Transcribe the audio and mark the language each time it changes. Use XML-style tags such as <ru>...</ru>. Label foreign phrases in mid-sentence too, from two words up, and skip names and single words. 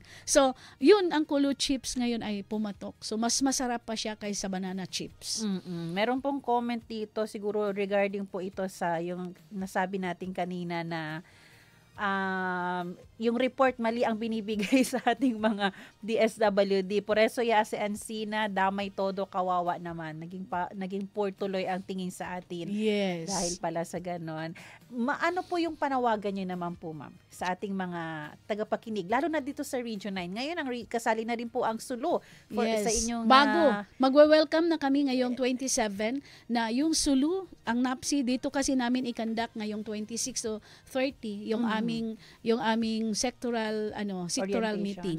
<tl>So, yun ang kulo chips ngayon ay pumatok. So, mas masarap pa siya kaysa</tl> <en>banana chips.</en> <tl>Meron pong comment dito siguro regarding po ito sa yung nasabi natin kanina na yung report mali ang binibigay sa ating mga DSWD.</tl> <cbk>Por eso ya si Ancina, damay todo,</cbk> <tl>kawawa naman. Naging poor tuloy ang tingin sa atin. Yes. Dahil pala sa ganon. Ano po yung panawagan niyo naman po, ma'am, sa ating mga tagapakinig, lalo na dito sa Region 9. Ngayon, kasali na rin po ang Sulu sa inyong... Bago, magwe-welcome na kami ngayong 27 na yung Sulu, ang NAPSI, dito kasi namin ikandak ngayong 26 to 30, yung aming</tl> <en>sectoral meeting.</en>